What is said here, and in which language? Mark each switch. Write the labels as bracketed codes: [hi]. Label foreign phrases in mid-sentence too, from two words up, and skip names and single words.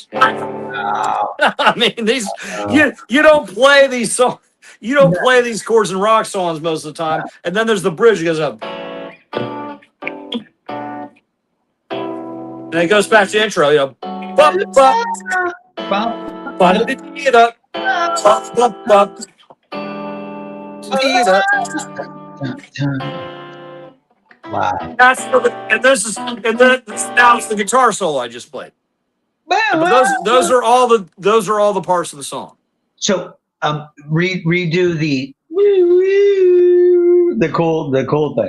[en] I mean, these you don't play these songs. You don't play these chords in rock songs most of the time. And then there's the bridge that goes up. And it goes back to the intro, you know. Bop, bop, Bump. ba-da-dee-da, bop, bop, bop. Dee-da. Wow. That's and this is and then now it's the guitar solo I just played. But those are all the parts of the song. So redo the cool thing.